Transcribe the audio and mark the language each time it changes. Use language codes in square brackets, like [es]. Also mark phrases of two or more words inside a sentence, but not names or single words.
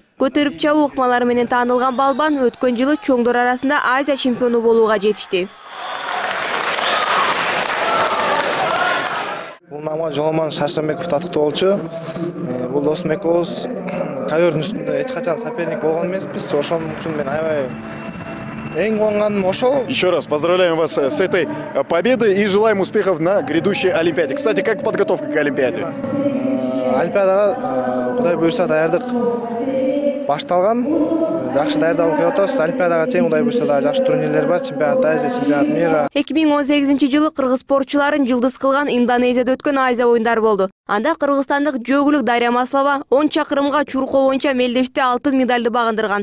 [ky] Көтөрүп чабуу ыкмалары менен таанылган балбан өткөн жылы чоңдор арасында Азия чемпиону болууга жетишти. Бул намга Жооман Шаршенбеков татыктуу болчу. Бул досум экөөбүз ковёрдун үстүндө эч качан соперник болгон эмеспиз. Ошон үчүн мен аябай эң кубанганым ошол. [ru] Еще раз поздравляем вас с этой победой и желаем успехов на грядущей Олимпиаде. Кстати, как подготовка к Олимпиаде? [ky] Олимпиадага Кудай буйрса даярдык башталган. Жакшы даярдалып келатабыз. Олимпиадага чейин Кудай буйрса да жакшы турнирлер бар. [ru] Чемпионат Азия, чемпионат мира. [ky] 2018-жылы кыргыз спортчуларын жылдыз кылган Индонезияда өткөн Азия оюндары болду. Анда кыргызстандык жөгүлүк Дарья Маслова 10 чакырымга чуркоо боюнча мелдеште алтын медалды багындырган.